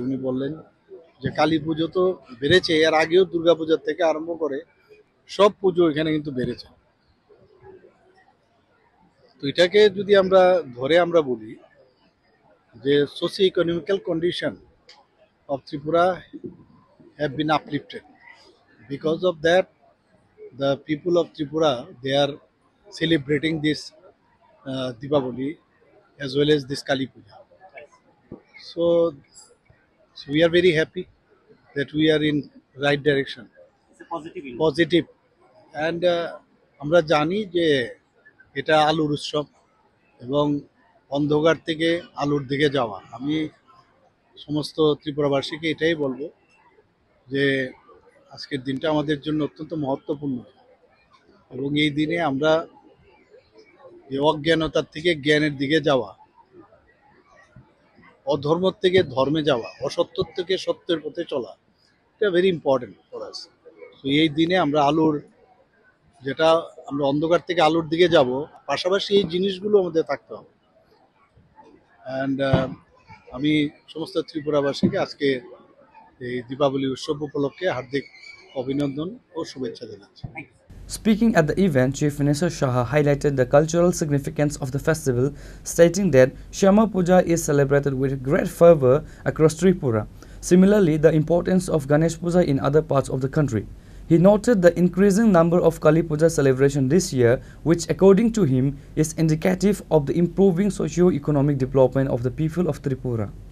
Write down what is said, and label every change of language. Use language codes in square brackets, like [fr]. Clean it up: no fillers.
[bn] উনি বললেন যে কালী পুজো তো বেড়েছে, এর আগেও দুর্গা পূজার থেকে আরম্ভ করে সব পুজো এখানে কিন্তু বেড়েছে। তো এটাকে যদি আমরা ধরে আমরা বলি যে socio economical condition [en] of Tripura have been uplifted. Because of that, the people of Tripura, they are celebrating this Deepavali as well as this Kali Puja. So we are very happy that we are in right direction. It's a positive. Positive. [bn] And আমরা জানি যে এটা আলুর উৎসব এবং অন্ধকার থেকে আলুর দিকে যাওয়া। আমি সমস্ত ত্রিপুরাবাসীকে এটাই বলবো যে আজকের দিনটা আমাদের জন্য অত্যন্ত মহত্বপূর্ণ এবং এই দিনে আমরা এই অজ্ঞানতার থেকে জ্ঞানের দিকে যাওয়া, অধর্ম থেকে ধর্মে যাওয়া, অসত্য থেকে সত্যের পথে চলা, এটা [en] Very important for us. [bn] তো এই দিনে আমরা আলোর, যেটা আমরা অন্ধকার থেকে আলোর দিকে যাব, পাশাপাশি এই জিনিসগুলো আমাদের থাকতে হবে। অ্যান্ড আমি সমস্ত ত্রিপুরাবাসীকে আজকে এই দীপাবলি উৎসব উপলক্ষে হার্দিক অভিনন্দন ও শুভেচ্ছা জানাচ্ছি। [en] Speaking at the event, Chief Minister Shah highlighted the cultural significance of the festival, stating that Shyama Puja is celebrated with great fervor across Tripura. Similarly, the importance of Ganesh Puja in other parts of the country. He noted the increasing number of Kali Puja celebration this year, which according to him is indicative of the improving socio-economic development of the people of Tripura.